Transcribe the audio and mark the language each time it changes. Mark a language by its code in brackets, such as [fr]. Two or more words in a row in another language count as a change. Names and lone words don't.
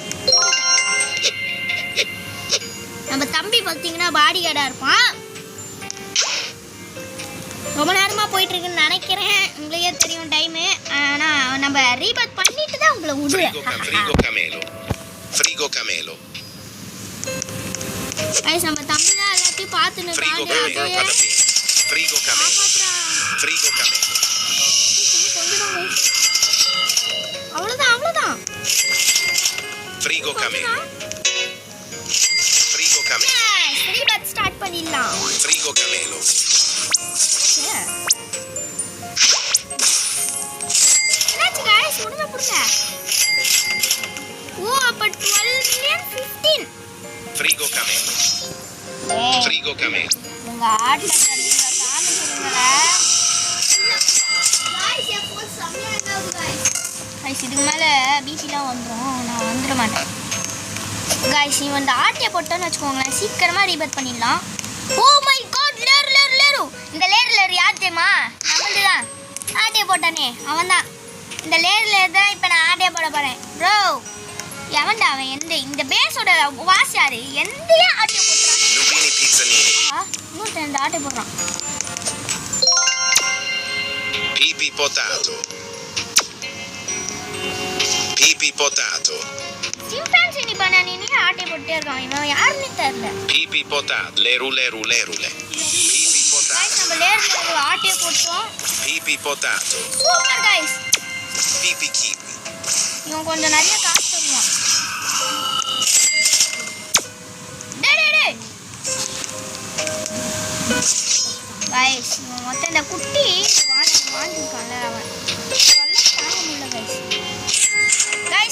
[ta] நம்ம தம்பி பார்த்தீங்கன்னா பாடி கார்டா இருப்பான். ரொம்ப நேரமா போயிட்டு இருக்குன்னு நினைக்கிறேன். உங்களுக்கே தெரியும் டைமு. ஆனா நம்ம ரீபேட் பண்ணிட்டு தான் உங்களை விடுவேன். Frigo Camelo. Frigo Camelo. கைஸ் நம்ம தம்பி தான் எல்லாத்தையும் பார்த்துன்னு Frigo Camelo. [it] Vada bene. [ta] Frigo Camelo. Frigo Camelo. அவ்வளோதான். Frigo Camelo. Frigo Camelo. ரீபேட் ஸ்டார்ட் பண்ணிடலாம். Frigo Camelo. என்னாச்சு கைஸ்? முடிஞ்ச புடுங்க. ஓ அப்ப 12 மில்லியன் 15. Frigo Camelo. Frigo Camelo. உங்க ஆட்ல கண்டிப்பா காமிச்சிருங்களே. [hi] गाइस ये फोन सामने आना गाइस. [ta] கைஸ் இதுக்கு மேல பிபிலாம் வந்துரும். நான் வந்துட மாட்டேன். கைஸ் நீ வந்து ஆட்டியை போட்டோன்னு வச்சுக்கோங்களேன், சீக்கிரமா ரீபேட் பண்ணிடலாம். [en] Oh my god, [ta] லேரு. இந்த லேரு யார் தெரியுமா? நம்மளது தான். ஆட்டியை போட்டானே அவன் தான். இந்த லேரு தான் இப்போ நான் ஆட்டியை போட போறேன். ப்ரோ எவன்டா அவன்? இந்த பேஸோட வாஸ் யாரு? எந்தையா ஆட்டியை போட்டுறான்? Nubini Pizzanini. இன்னொருத்தன் இந்த ஆட்டியை போடுறான். Pipi Potato. Pipi Potato. சிம்பான்சி நீ பண்ணி ஆட்டியை போட்டே இருக்கான். இவன் யாருன்னு தெரியல. Pipi Potato. Lerule. Pipi Potato. கைஸ் நம்ம லேரு ஆட்டியை போட்டோம். Pipi Potato. சூப்பர் கைஸ். Pipi Kiwi. இவன் கொஞ்சம் நிறைய காசு தருவான். டேய் கைஸ் இவன் மொத்தம் இந்த குட்டி வாங்கிருக்கான்ல அவன் சொல்ல தாங்க முடியல கைஸ்.